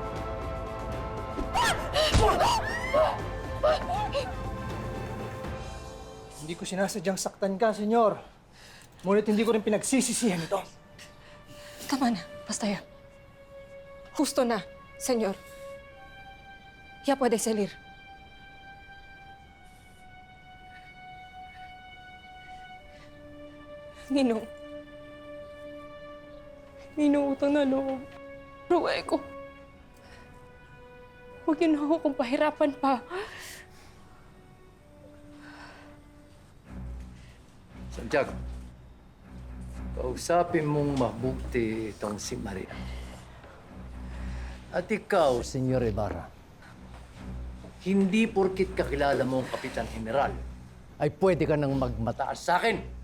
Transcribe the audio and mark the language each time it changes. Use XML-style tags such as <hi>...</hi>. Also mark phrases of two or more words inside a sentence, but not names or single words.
<tl>Hindi ko sinasadyang saktan ka, senyor. Ngunit hindi ko rin pinagsisisihan ito. Tama na, basta yan. Justo na, senyor.</tl> <es>Ya puede salir.</es> <tl>Ninong. Ninong, utang na loob. Ruway ko. Huwag yun ako kung pahirapan pa. Santiago, kausapin mong mabuti itong si Maria. At ikaw, Senyor Ibarra, hindi porkit kakilala mo ang Kapitan General, ay pwede ka nang magmataas sa akin.</tl>